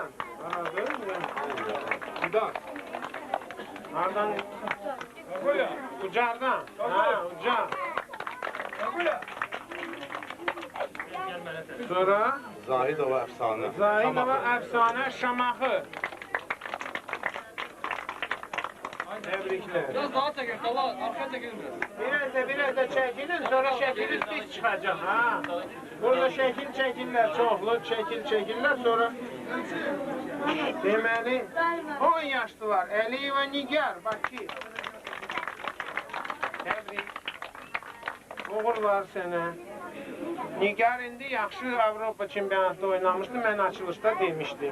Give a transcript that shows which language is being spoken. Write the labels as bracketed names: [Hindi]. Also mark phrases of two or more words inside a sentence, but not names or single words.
[Azerbaijani] Aradın mı? Fidan. Hardan? Ucardan. Ha, Ucar. Sonra Zahidova Əfsanə. Zahidova Əfsanə Şamaxı. [Turkish] Tebrikler. Biraz daha çekin. Dala arkaya çekin biraz. Biraz da çekilin, sonra şekil biz çıkacak. Ha. [Azerbaijani] Burada şekil çekirler, çoxlu şekil çekirler, sonra deməli 10 yaşlılar, Əliyev və Nigar, Bakı. Təbrik. Uğurlar sənə. Nigar indi yaxşı Avropa çempionatda oynamışdı, mən açılışda demişdim.